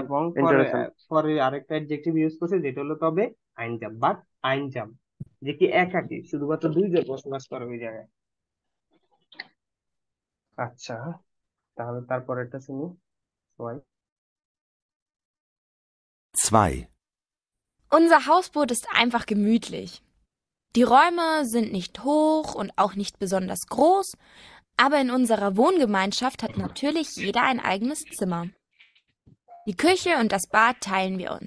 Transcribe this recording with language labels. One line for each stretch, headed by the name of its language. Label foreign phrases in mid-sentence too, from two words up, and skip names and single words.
Bangla: এবং পরে ইন্টারেস্টিং। পরে আরেকটা অ্যাডজেক্টিভ ইউজ করছে, যেটা হলো তবে আইনজাম, বাট আইনজাম, যে কি একাকী, শুধুমাত্র দুইজন বসবাস করে ওই জায়গায়। আচ্ছা, তাহলে তারপরেরটা শুনি সবাই।
German: 2. Unser Hausboot ist einfach gemütlich. Die Räume sind nicht hoch und auch nicht besonders groß, aber in unserer Wohngemeinschaft hat natürlich jeder ein eigenes Zimmer. Die Küche und das Bad teilen wir uns.